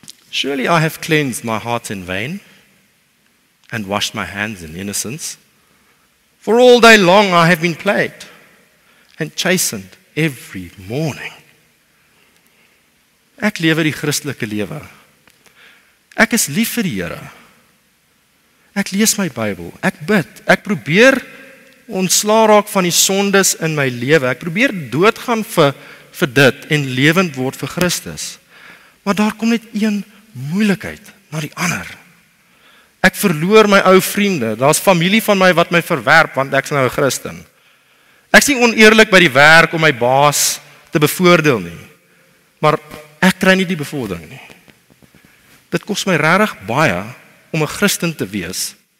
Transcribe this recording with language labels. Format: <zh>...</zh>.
<en>Surely I have cleansed my heart in vain and washed my hands in innocence. For all day long I have been plagued and chastened every morning.</en> <af>Ek lewe die Christelike lewe. Ek is lief vir die Here. Ek lees my Bybel, ek bid, ek probeer ontslaa raak van die sondes in my lewe. Ek probeer doodgaan vir dit en lewend word vir Christus. Maar daar kom net een moeilikheid na die ander. Ek verloor my ou vriende, daar's familie van my wat my verwerp want ek's nou 'n Christen. Ek's nie oneerlik by die werk om my baas te bevoordeel nie. Maar ek kry nie die bevordering nie. Dit kos my regtig baie om 'n Christen te wees.</af>